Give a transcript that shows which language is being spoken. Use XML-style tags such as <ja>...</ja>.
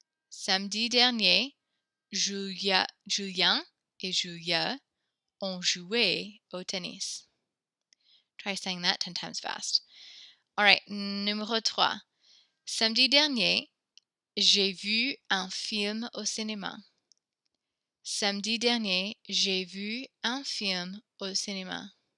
<fr>Samedi dernier, Julien et Julia ont joué au tennis.</fr> <en>Try saying that 10 times fast. All right, numéro 3.</en> <fr>Samedi dernier, j'ai vu un film au cinéma. Samedi dernier, j'ai vu un film au cinéma.</fr>